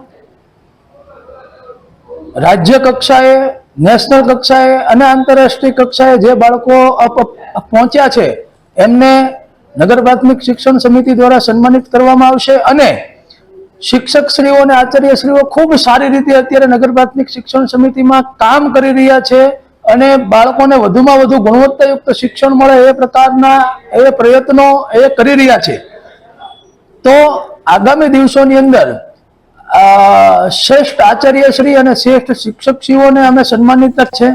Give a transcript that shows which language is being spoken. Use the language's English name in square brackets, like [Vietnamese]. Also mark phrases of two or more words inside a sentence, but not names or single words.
[Gujarati] રાજ્ય કક્ષાએ, નેશનલ કક્ષાએ અને આંતરરાષ્ટ્રીય કક્ષાએ જે બાળકો પહોંચ્યા છે એમને નગર પ્રાથમિક શિક્ષણ સમિતિ દ્વારા સન્માનિત કરવામાં આવશે અને શિક્ષક શ્રીઓ ને આચાર્ય શ્રીઓ ખૂબ સારી રીતે અત્યારે નગર પ્રાથમિક શિક્ષણ સમિતિ में કામ કરી રહ્યા છે અને બાળકોને વધુમાં વધુ ગુણવત્તાયુક્ત શિક્ષણ મળે એ પ્રકારના એ પ્રયત્નો એ કરી રહ્યા છે। તો આગામી દિવસોની અંદર શ્રેષ્ઠ આચાર્ય શ્રી અને શ્રેષ્ઠ શિક્ષક શ્રીઓ ને અમે સન્માનિત છે।